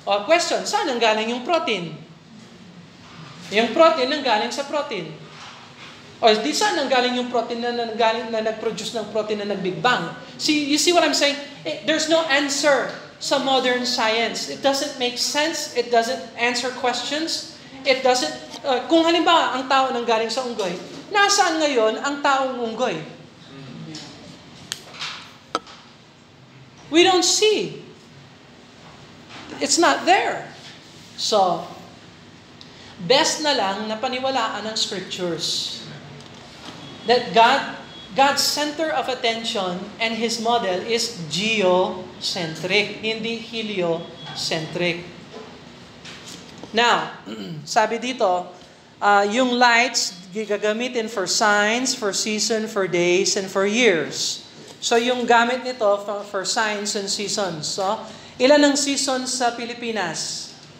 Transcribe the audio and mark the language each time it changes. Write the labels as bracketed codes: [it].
[tl] Question, saan nanggaling yung protein? Yung protein nanggaling sa protein. Di saan nanggaling yung protein na nag-produce ng protein na nag-Big Bang? [en] You see what I'm saying? There's no answer sa modern science. It doesn't make sense. It doesn't answer questions. It doesn't... [tl] kung halimbawa, ang tao nanggaling sa unggoy, nasaan ngayon ang taong unggoy? [en] We don't see. It's not there. So, best [tl] na lang na paniwalaan ng [en] scriptures that God's center of attention and His model is geocentric, hindi heliocentric. Now, [tl] sabi dito, yung [en] lights [tl] gagamitin [en] for signs, for season, for days, and for years. So [tl] yung gamit nito [en] for signs and seasons. [tl] So, ilan ang seasons sa Pilipinas?